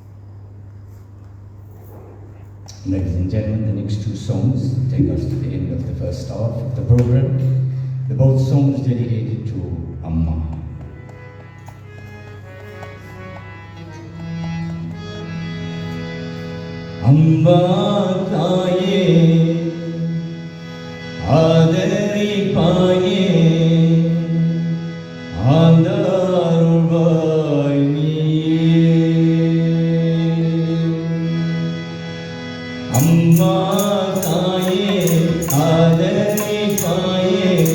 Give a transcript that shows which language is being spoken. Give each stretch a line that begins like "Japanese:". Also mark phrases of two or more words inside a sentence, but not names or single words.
English: Ladies and gentlemen, the next two songs take us to the end of the start of the program, the both songs dedicated to Amma.
Telugu: అమ్మా తాయే ఆదరి పాయే అందరువై అమ్మా తాయే ఆదరి పాయే